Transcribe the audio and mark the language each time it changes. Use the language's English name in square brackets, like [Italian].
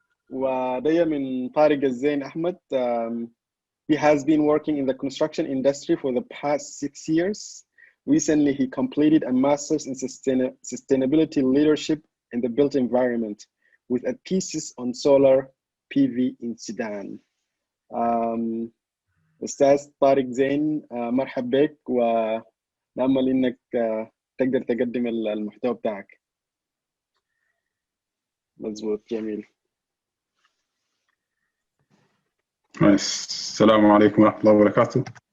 [Arabic] وده من طارق الزين Ahmed. [English] He has been working in the construction industry for the past 6 years. Recently, he completed a master's in sustainability leadership in the built environment with a thesis on solar PV in Sudan. [Arabic] أستاذ طارق زين، مرحب بك، ونأمل إنك تقدر تقدم المحتوى بتاعك. مظبوط، جميل. السلام عليكم ورحمة الله وبركاته.